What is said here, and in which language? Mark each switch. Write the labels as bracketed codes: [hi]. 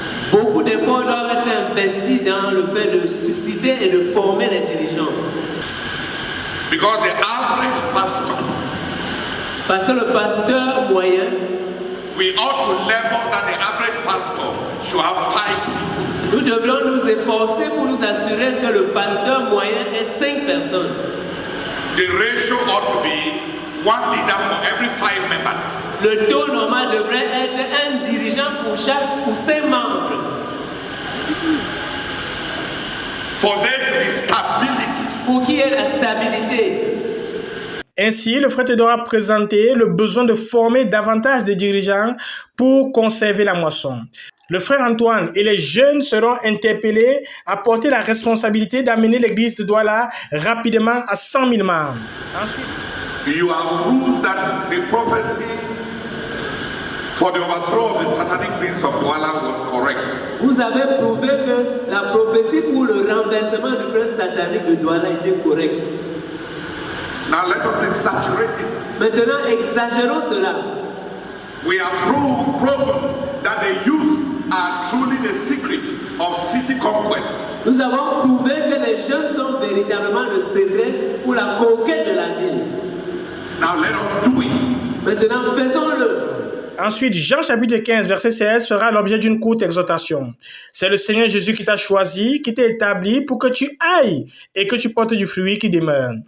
[fr] Beaucoup d'efforts doivent être investis dans le fait de susciter et de former les dirigeants. [en] Because the average pastor, [fr] parce que le pasteur moyen, [en] we ought to level that the average pastor should have 5 people. [fr] Nous devrions nous efforcer pour nous assurer que le pasteur moyen ait 5 personnes. [en] The ratio ought to be 1 leader for every 5 members. [fr] Le taux normal devrait être un dirigeant pour 5 membres. [en] For there to be stability. [fr] Pour qu'il y ait la stabilité. Ainsi, le frère Théodore a présenté le besoin de former davantage de dirigeants pour conserver la moisson. Le frère Antoine et les jeunes seront interpellés à porter la responsabilité d'amener l'église de Douala rapidement à 100 000 membres. Ensuite, [en] you have proved that the prophecy for the overthrow of the satanic prince of Douala was correct. [fr] Vous avez prouvé que la prophétie pour le renversement du prince satanique de Douala était correcte. [en] Now let us exaggerate it. [fr] Maintenant, exagérons cela. [en] We have proven that the youth are truly the secret of city conquest. [fr] Nous avons prouvé que les jeunes sont véritablement le secret pour la conquête de la ville. [en] Now let us do it. [fr] Maintenant, faisons-le. Ensuite, Jean chapitre 15, verset 16 sera l'objet d'une courte exhortation. C'est le Seigneur Jésus qui t'a choisi, qui t'a établi pour que tu ailles et que tu portes du fruit qui demeure.